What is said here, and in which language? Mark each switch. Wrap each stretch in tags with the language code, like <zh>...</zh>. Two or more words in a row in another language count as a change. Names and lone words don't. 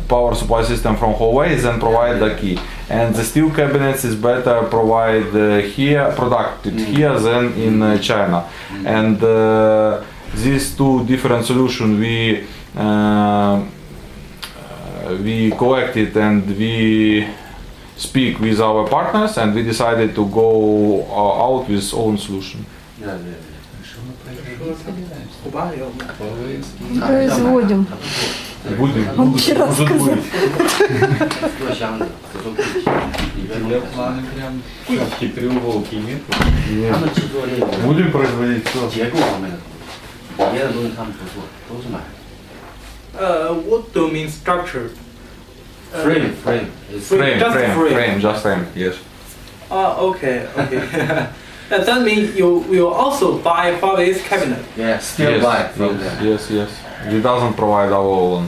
<en>power supply system from Huawei than provide the key. And the steel cabinets is better provide here, produced here than in China. And these two different solutions we collected and we speak with our partners and we decided to go out with own solution. Yeah.</en> <ru>Производим. Будем, Он вчера может сказал. быть.</ru> <zh>做箱子，合作柜体，里边</zh> <ru>Для плана прям четкие треуголки нет.</ru> <zh>他们制作那个</zh> <ru>Будем производить все.</ru> <zh>结构方面的东西，别的东西他们不做，都是买的。</zh> <en>What do you mean structure? Frame. It's Frame, Just frame. just frame, yes. Okay. Yeah, that means you will also buy Huawei's cabinet. yeah, still Yes, buy from them. yes. We doesn't provide our own.</en>